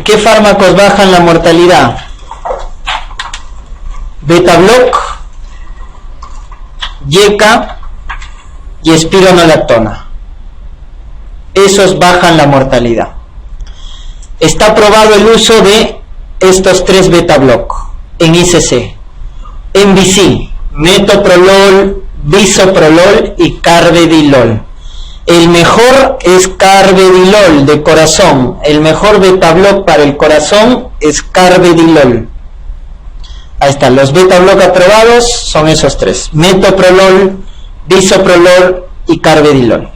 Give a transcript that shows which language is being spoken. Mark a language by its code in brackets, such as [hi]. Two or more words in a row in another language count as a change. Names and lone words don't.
[es] ¿Qué fármacos bajan la mortalidad? Beta-block, YECA y espironolactona. Esos bajan la mortalidad. Está probado el uso de estos 3 beta-block en ICC. MVC, metoprolol, bisoprolol y carvedilol. El mejor es carvedilol de corazón. El mejor beta-block para el corazón es carvedilol. Ahí está, los beta-block aprobados son esos 3. Metoprolol, bisoprolol y carvedilol.